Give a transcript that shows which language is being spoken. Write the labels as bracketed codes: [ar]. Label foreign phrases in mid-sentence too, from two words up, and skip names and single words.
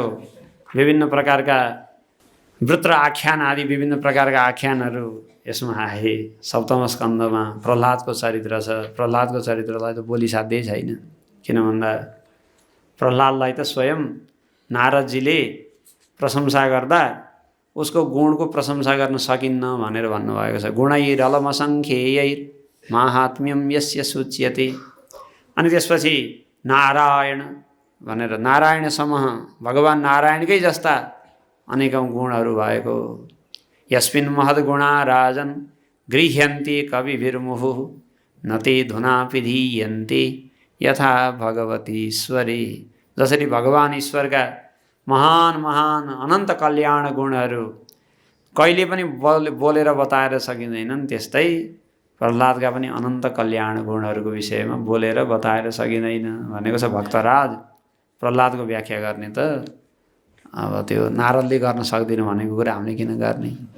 [ne] विभिन्न प्रकारका वृत्र आख्यान आदि विभिन्न प्रकारका आख्यानहरू यसमा आए। सप्तम स्कन्दमा प्रह्लादको चरित्र छ। प्रह्लादको चरित्रलाई त बोली साध्यै छैन, किन भन्दा प्रह्लादलाई त स्वयं नारदजीले प्रशंसा गर्दा उसको गुणको प्रशंसा गर्न सकिन्न भनेर भन्नुभएको छ। [sa] गुणैरलमसङ्ख्यैर माहात्म्यम यस्य सूच्यते। [ne] अनि त्यसपछि नारायण भनेर नारायणसम्म भगवान् नारायणकै जस्ता अनेकौँ गुणहरू भएको। [sa] यस्मिन् महद्गुणा राजन् गृह्यन्ते कविभिर्मुहुः न ते धुनापि धीयन्ते यथा भगवतीश्वरे। [ne] जसरी भगवान् ईश्वरका महान महान अनन्त कल्याण गुणहरू कहिले पनि बोलेर बताएर सकिँदैनन्, त्यस्तै प्रह्लादका पनि अनन्त कल्याण गुणहरूको विषयमा बोलेर बताएर सकिँदैन भनेको छ भक्तराज। प्रह्लादको व्याख्या गर्ने त अब त्यो नारदले गर्न सक्दैन भनेको कुरा हामीले किन गर्ने?